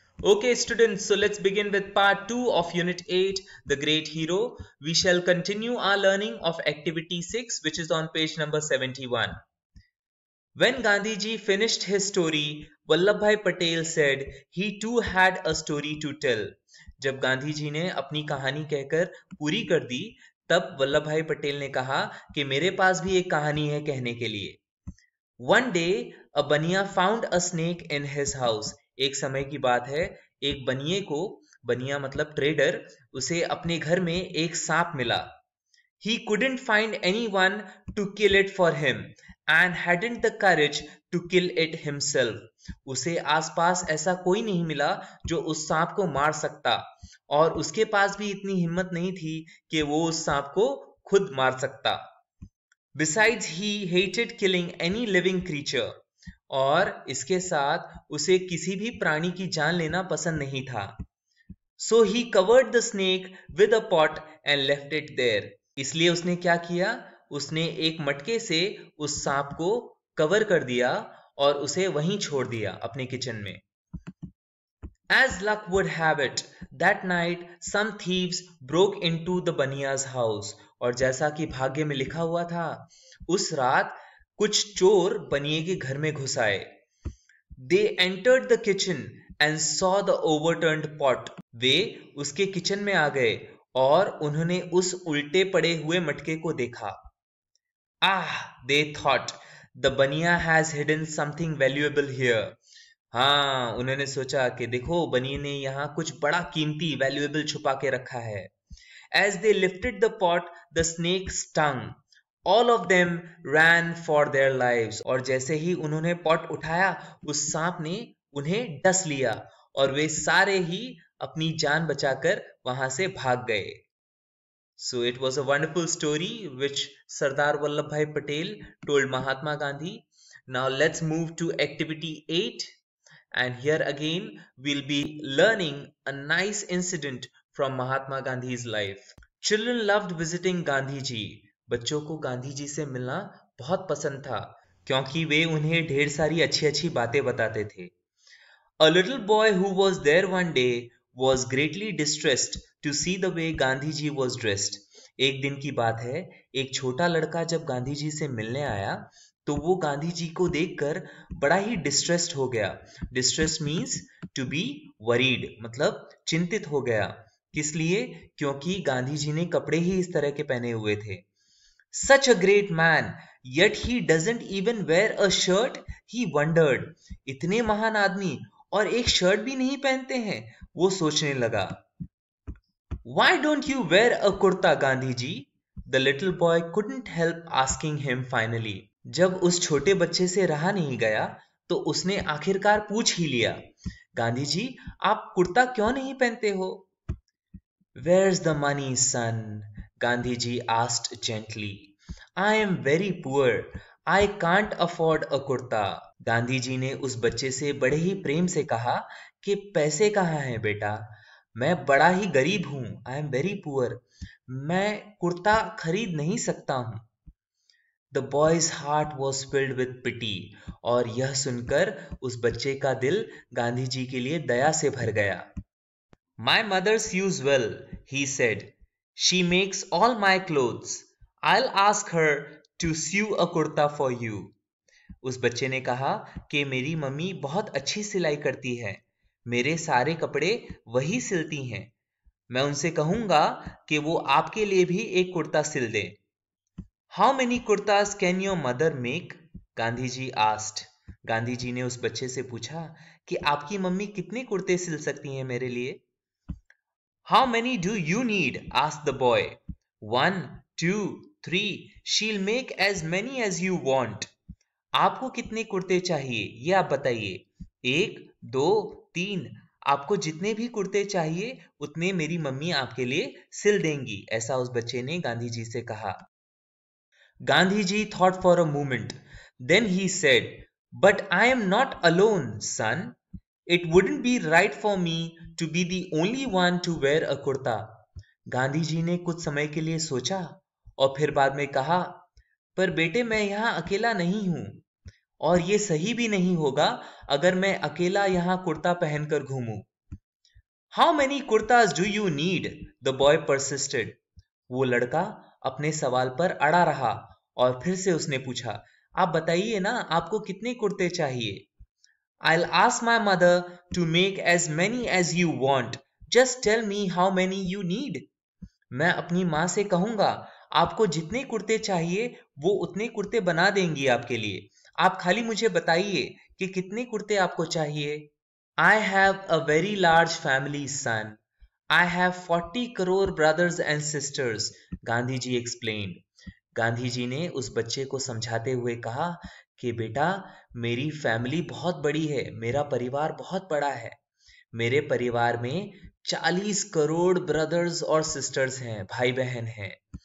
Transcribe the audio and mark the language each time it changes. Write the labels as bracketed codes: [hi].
[en] Okay students, so let's begin with part 2 of Unit 8, The Great Hero. We shall continue our learning of Activity 6, which is on page number 71. When Gandhiji finished his story, Vallabhbhai Patel said he too had a story to tell. [hi] जब गांधी जी ने अपनी कहानी कहकर पूरी कर दी, तब वल्लभभाई पटेल ने कहा कि मेरे पास भी एक कहानी है कहने के लिए. [en] One day, a baniya found a snake in his house. [hi] एक समय की बात है, एक बनिए को, बनिया मतलब ट्रेडर, उसे अपने घर में एक सांप मिला. [en] He couldn't find anyone to kill it for him and hadn't the courage to kill it himself. [hi] उसे आसपास ऐसा कोई नहीं मिला जो उस सांप को मार सकता, और उसके पास भी इतनी हिम्मत नहीं थी कि वो उस सांप को खुद मार सकता. [en] Besides, he hated killing any living creature. [hi] और इसके साथ उसे किसी भी प्राणी की जान लेना पसंद नहीं था. [en] So he covered the snake with a pot and left it there. [hi] इसलिए उसने क्या किया? उसने एक मटके से उस सांप को कवर कर दिया और उसे वहीं छोड़ दिया अपने किचन में. [en] As luck would have it, that night some thieves broke into the baniya's house. [hi] और जैसा कि भाग्य में लिखा हुआ था, उस रात कुछ चोर बनिए के घर में घुस आए. [en] They entered the kitchen and saw the overturned pot. [hi] वे उसके किचन में आ गए और उन्होंने उस उल्टे पड़े हुए मटके को देखा. [en] They thought, the baniya has hidden something valuable here. [hi] हाँ, उन्होंने सोचा कि देखो बनिए ने यहाँ कुछ बड़ा कीमती वैल्यूएबल छुपा के रखा है. [en] As they lifted the pot, the snake stung. All of them ran for their lives. [hi] और जैसे ही उन्होंने पॉट उठाया, उस सांप ने उन्हें डस लिया और वे सारे ही अपनी जान बचाकर वहां से भाग गए. [en] So it was a wonderful story which Sardar Vallabhbhai Patel told Mahatma Gandhi. Now let's move to activity 8. And here again we'll be learning a nice incident from Mahatma Gandhi's life. Children loved visiting Gandhi ji. [hi] बच्चों को गांधी जी से मिलना बहुत पसंद था क्योंकि वे उन्हें ढेर सारी अच्छी अच्छी बातें बताते थे. [en] A little boy who was there one day was greatly distressed to see the way Gandhi ji was dressed. [hi] एक दिन की बात है, एक छोटा लड़का जब गांधी जी से मिलने आया तो वो गांधी जी को देखकर बड़ा ही डिस्ट्रेस्ड हो गया. [en] distress means to be worried, [hi] मतलब चिंतित हो गया. किस लिए? क्योंकि गांधी जी ने कपड़े ही इस तरह के पहने हुए थे. [en] Such a great man, yet he doesn't even wear a shirt, he wondered. [hi] इतने महान आदमी और एक शर्ट भी नहीं पहनते हैं, वो सोचने लगा. [en] Why don't you wear a kurta, Gandhi ji? The little boy couldn't help asking him finally. [hi] जब उस छोटे बच्चे से रहा नहीं गया तो उसने आखिरकार पूछ ही लिया, गांधी जी आप कुर्ता क्यों नहीं पहनते हो? [en] Where's the money, son? Gandhiji asked gently. I am very poor. I can't afford a kurta. [hi] Gandhi ji ने उस बच्चे से बड़े ही प्रेम से कहा कि पैसे कहाँ हैं बेटा? मैं बड़ा ही गरीब हूँ. [en] I am very poor. [hi] मैं कुर्ता खरीद नहीं सकता हूँ. [en] The boy's heart was filled with pity. [hi] और यह सुनकर उस बच्चे का दिल गांधी जी के लिए दया से भर गया. [en] My mother sews well, he said. She makes all my clothes. I'll ask her to sew a kurta for you. [hi] उस बच्चे ने कहा कि मेरी मम्मी बहुत अच्छी सिलाई करती है, मेरे सारे कपड़े वही सिलती हैं. मैं उनसे कहूंगा कि वो आपके लिए भी एक कुर्ता सिल दें. [en] How many kurtas can your mother make? [hi] Gandhi ji [en] asked. [hi] Gandhi ji ने उस बच्चे से पूछा कि आपकी मम्मी कितने कुर्ते सिल सकती हैं मेरे लिए? [en] How many do you need? asked the boy. 1, 2, 3. She'll make as many as you want. [hi] आपको कितने कुर्ते चाहिए ये आप बताइए. [en] 1, 2, 3. [hi] आपको जितने भी कुर्ते चाहिए उतने मेरी मम्मी आपके लिए सिल देंगी, ऐसा उस बच्चे ने गांधी जी से कहा. [en] Gandhiji thought for a moment. Then he said, "But I am not alone, son. It wouldn't be right for me to be the only one to wear a kurta." [hi] Gandhi ji ने कुछ समय के लिए सोचा और फिर बाद में कहा, पर बेटे मैं यहाँ अकेला नहीं हूँ और ये सही भी नहीं होगा अगर मैं अकेला यहाँ कुर्ता पहनकर घूमूं। [en] How many kurtas do you need? The boy persisted. [hi] वो लड़का अपने सवाल पर अड़ा रहा और फिर से उसने पूछा, आप बताइए ना, आपको कितने कुर्ते चाहिए? [en] I'll ask my mother to make as many as you want. Just tell me how many you need. [hi] मैं अपनी माँ से कहूंगा, आपको जितने कुर्ते चाहिए वो उतने कुर्ते बना देंगी आपके लिए। आप खाली मुझे बताइए कि कितने कुर्ते आपको चाहिए। [en] I have a very large family, son. I have 40 crore brothers and sisters, Gandhi ji explained. [hi] Gandhi ji ने उस बच्चे को समझाते हुए कहा कि बेटा मेरी फैमिली बहुत बड़ी है, मेरा परिवार बहुत बड़ा है, मेरे परिवार में 40 करोड़ ब्रदर्स और सिस्टर्स हैं, भाई बहन हैं।